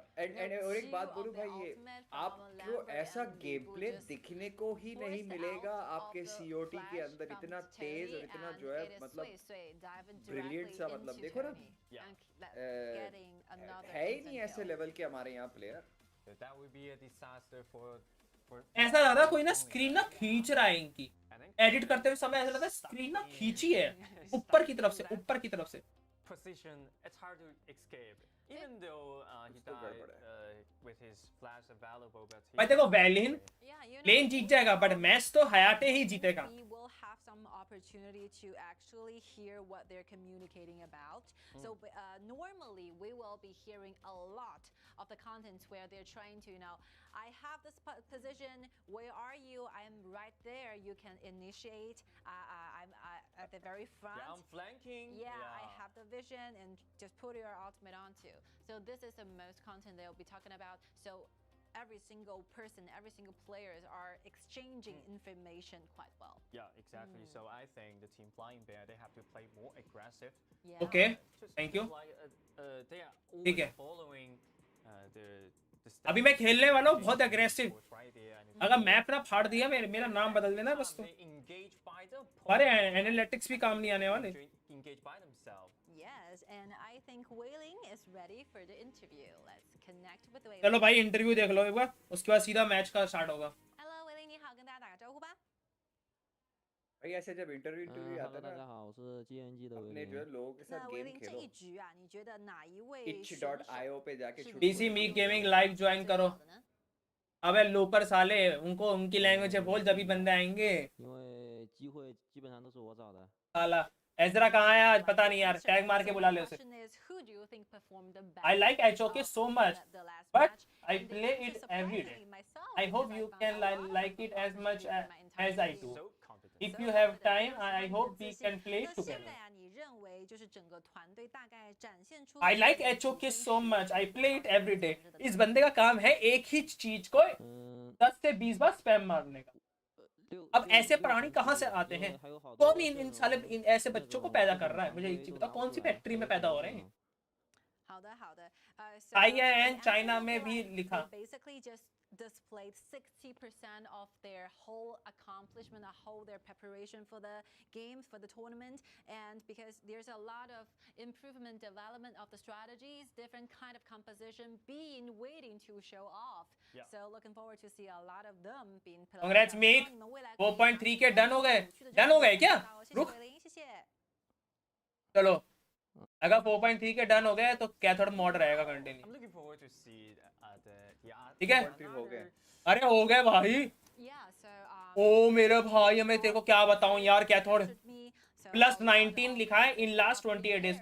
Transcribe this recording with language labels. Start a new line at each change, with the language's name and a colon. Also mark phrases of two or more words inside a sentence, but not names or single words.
Hindi: और एक बात बोलूं भाई, ये आपको ऐसा
English: game play
Hindi: दिखने को ही नहीं मिलेगा आपके सीओटी के अंदर, इतना तेज और इतना जो है मतलब ब्रिलियंट सा, मतलब देखो ना है ही नहीं ऐसे लेवल के हमारे यहाँ प्लेयर। ऐसा लग रहा कोई ना स्क्रीन ना खींच रहा है इनकी, एडिट करते हुए समय ऐसा लगता है स्क्रीन ना खींची है ऊपर की तरफ से।
English: Position, it's hard to escape. Even though he died with his flash available, but
Hindi: भाई देखो वैलिन लेन जीत जाएगा,
English: but match
Hindi: तो हयाटे ही जीतेगा।
English: We will have some opportunity to actually hear what they're communicating about. So normally we will be hearing a lot of the contents where they're trying to, I have this position, where are you? I'm right there, you can initiate. I'm at the very front. Yeah, I'm flanking. Yeah, I have the vision and just put your ultimate onto. So this is the most content they'll be talking about. So every single person, every single players are exchanging information quite well. Yeah, exactly. So I think the team Flying Bear, they have to play more aggressive. Yeah. Okay, thank you. They are
Hindi: ठीक है।
English: following the
Hindi: अभी मैं खेलने वाला हूँ बहुत एग्रेसिव। अगर मैप ना फाड़ दिया मेरा नाम बदल देना बस तो। अरे एनालिटिक्स भी काम नहीं आने वाले।
English: Yes, and I think Wailing is ready for the interview. Let's connect with Wailing.
Hindi: चलो भाई इंटरव्यू देख लो एक बार, उसके बाद सीधा मैच का स्टार्ट होगा।
Chinese: Hello Wailing, 你好，跟大家打个招呼吧。
Hindi: भाई ऐसे जब इंटरव्यू आता
Chinese: ，Hello，大
Hindi: है
Chinese: 家好，我是 GNG 的
Hindi: अपने जो
Chinese: 威
Hindi: है
Chinese: 廉。
Hindi: लोगों के
Chinese: 那
Hindi: साथ
Chinese: 威
Hindi: गेम
Chinese: 林这
Hindi: खेलो
Chinese: 一局啊，你觉得哪一位
Hindi: itch.io पे जाके छुट्टी डीसी मीक
English: gaming live join
Hindi: करो। अबे लोपर साले, उनको उनकी लैंग्वेज में बोल जब भी बंदे आएंगे।
Chinese: 因为机会基本上都是我找的。
Hindi: साला एजरा कहाँ है आज पता नहीं यार, टैग मार के बुला ले उसे।
English: I like HOK so much, but I play it every day. I hope you can like it as much as I do. If you have time, I hope we can play it together. I like HOK so much. I play it every day.
Hindi: इस बंदे का काम है एक ही चीज को 10 से 20 बार स्पैम मारने का। अब ऐसे प्राणी कहाँ से आते हैं? कौन इन साले इन ऐसे बच्चों को पैदा कर रहा है? मुझे एक चीज बताओ, कौन सी फैक्ट्री में पैदा हो रहे हैं? IIN चाइना में भी लिखा।
English: displayed 60% of their whole accomplishment, their preparation for the games, for the tournament, and because there's a lot of improvement, development of the strategies, different kind of composition being waiting to show off. So looking forward to see a lot of them being played.
Hindi: Congrats Meek, 4.3 के डन हो गए। डन हो गए क्या? रुक चलो, अगर 4.3 के डन हो गए तो कैथोड मॉड रहेगा कंटिन्यू। ठीक है, अरे हो गए भाई। ओ मेरे भाई, मैं तेरे को क्या बताऊं यार, कैथोड +19 लिखा है
English: in last 28 days.